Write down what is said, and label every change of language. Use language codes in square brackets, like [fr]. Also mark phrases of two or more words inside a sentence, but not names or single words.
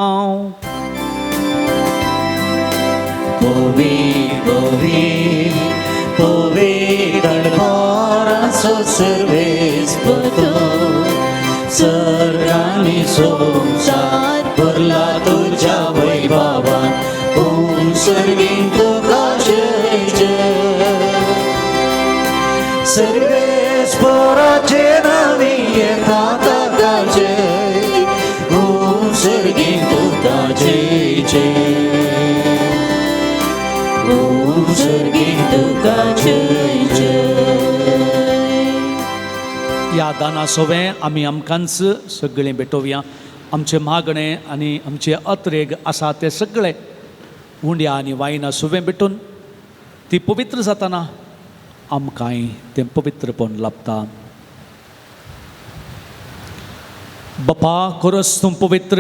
[kok] दळभाराचो सर्वेस्पर सर्गांनी संसार भरला तुझ्या वैभवान सर्गीन तुका जय जय. सर्वेस्पराचे नावी येता ताका जय सर्गीन तुका जय जय. या दाना सोवें आमी आमकांच सगळें भेटोवया. आमचे मागणे आनी आमचे अत्रेग आसा ते सगळे उंड्या आनी वायना सुवें भेटून ती पवित्र जाताना आमकांय तें पवित्रपण लाभता. बापा खरोच तूं पवित्र.